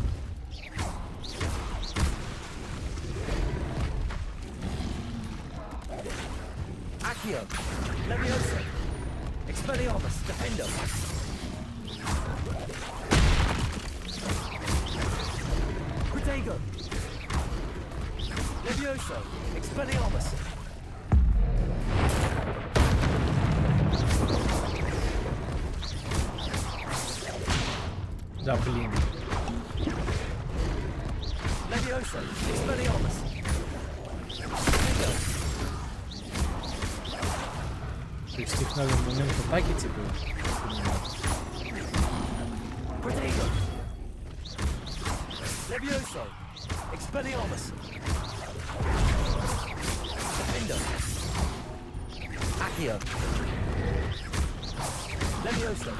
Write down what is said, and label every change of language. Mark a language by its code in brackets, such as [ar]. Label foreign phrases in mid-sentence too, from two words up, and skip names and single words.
[la] Accio. Levioso. Expelliarmus. Defendo. Protego. Levioso. Expelliarmus. [ru] Да, блин. [la] Levioso. Expelliarmus. [ru] То есть их надо в момент атаки, типа... [la] Protego. Levioso. Expelliarmus. Defendo. Accio. Levioso.